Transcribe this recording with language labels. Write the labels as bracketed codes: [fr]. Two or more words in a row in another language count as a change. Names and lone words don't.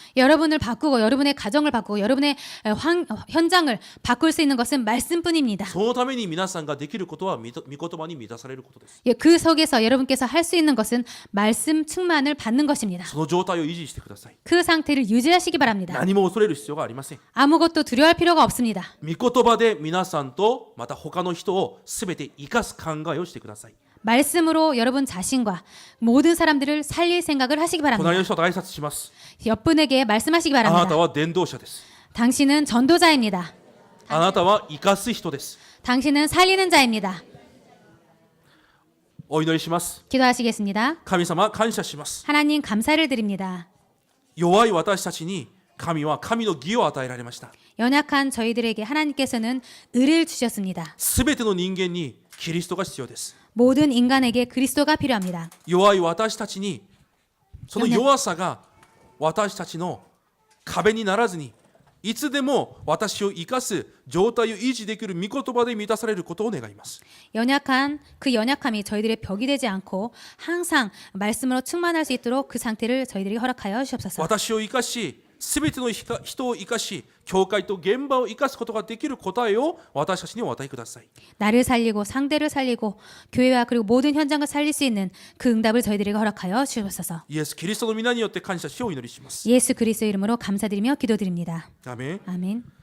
[ko] 여러분을 바꾸고 여러분의 가정을 바꾸고 여러분의 현장을 바꿀 수 있는 것은 말씀뿐입니다. [ja] そのために皆さんができることは御言葉に満たされることです。 [ko] 그 속에서 여러분께서 할 수 있는 것은 말씀 충만을 받는 것입니다. [ja] その状態を維持してください。 [ko] 그 상태를 유지하시기 바랍니다. [ja] 何も恐れる必要がありません。 [ko] 아무것도 두려워할 필요가 없습니다. [ja] 御言葉で皆さんとまた他の人をすべて生かす考えをしてください。 [ko] 말씀으로 여러분 자신과 모든 사람들을 살릴 생각을 하시기 [ja] 隣 [ko] 바랍니다. [ja] の人と挨拶します。 [ko] 옆분에게 말씀하시기 [ja] あなた [ko] 바랍니다. [ja] は伝道者です。 [ko] 당신은 전도자입니다. [ja] あなたは生かす人です。 [ko] 당신은 살리는 자입니다. [ja] お祈りします。 [ko] 기도하시겠습니다. [ja] 神様感謝します。 [ko] 하나님 감사를 드립니다. [ja] 弱い私たちに神は神の義を与えられました。 [ko] 연약한 저희들에게 하나님께서는 의를 주셨습니다. [ja] すべての人間にキリストが必要です。 [ko] 모든 인간에게 그리스도가 필요합니다. [ja] 弱い私たちにその弱さが私たちの壁にならずに、いつでも私を生かす状態を維持できる御言葉で満たされることを願います。 [ko] 연약한 그 연약함이 저희들의 벽이 되지 않고 항상 말씀으로 충만할 수 있도록 그 상태를 저희들에게 허락하여 주옵소서. [ja] 私を生かし、すべての人を生かし、教会と現場を生かすことができる答えを私たちにお与えください。 [ko] 나를 살리고 상대를 살리고 교회와 그리고 모든 현장을 살릴 수 있는 그 응답을 저희들에게 허락하여 주옵소서. [ja] イエス・キリストの皆によって感謝しお祈りします。 [ko] 예수 그리스도 이름으로 감사드리며 기도드립니다. [ja] アメン。 [ko] 아멘.